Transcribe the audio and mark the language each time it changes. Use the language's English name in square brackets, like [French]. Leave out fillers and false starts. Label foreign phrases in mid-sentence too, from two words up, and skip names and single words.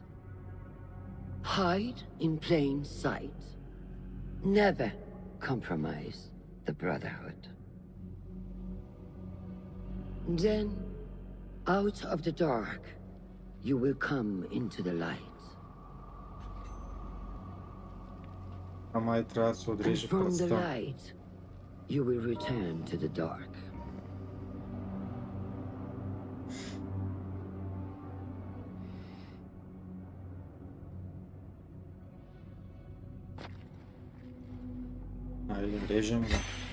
[English] Hide in plain sight. Never compromise the Brotherhood. Then, out of the dark, you will come into the light. [Bulgarian] Ама трябва да се отрежи [English] From the [Bulgarian] пръста. [English] light, you will return to the dark. [Bulgarian] Айде, режем го.